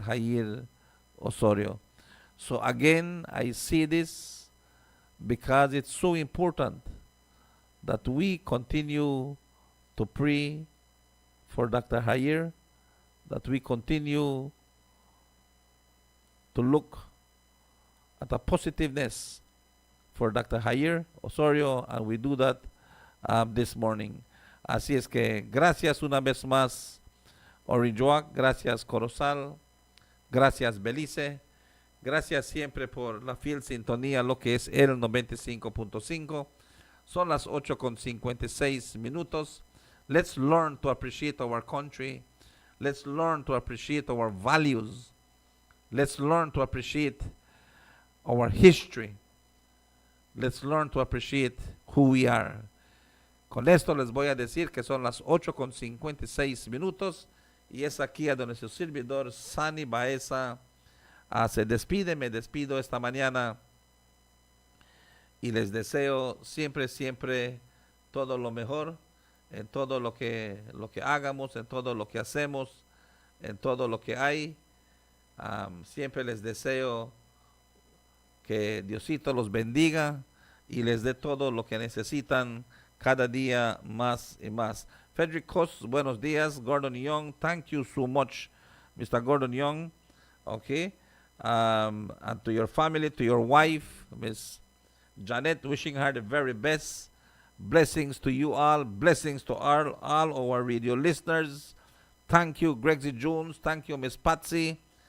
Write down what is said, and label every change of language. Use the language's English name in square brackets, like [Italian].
[English] Jair Osorio. So again, I see this because it's so important that we continue to pray for Dr. Jair, that we continue to look at the positiveness for Dr. Jair Osorio, and we do that this morning. [Spanish] Así es que gracias una vez más, Orinjoac, gracias Corozal, gracias Belize, gracias siempre por la fiel sintonía, lo que es el 95.5. Son las 8:56 minutos. [English] Let's learn to appreciate our country. Let's learn to appreciate our values. Let's learn to appreciate our history. Let's learn to appreciate who we are. [Spanish] Con esto les voy a decir que son las 8:56 minutos y es aquí a donde su servidor Sani Baeza se despide. Me despido esta mañana y les deseo siempre todo lo mejor en todo lo que hagamos, en todo lo que hacemos, en todo lo que hay. Siempre les deseo que Diosito los bendiga y les dé todo lo que necesitan cada día más y más. Frederick Cos, buenos días. [English] Gordon Young, thank you so much, Mr. Gordon Young. Okay. And to your family, to your wife, Miss Janet, wishing her the very best. Blessings to you all. Blessings to all our radio listeners. Thank you, Gregsy Jones. Thank you, Miss Patsy.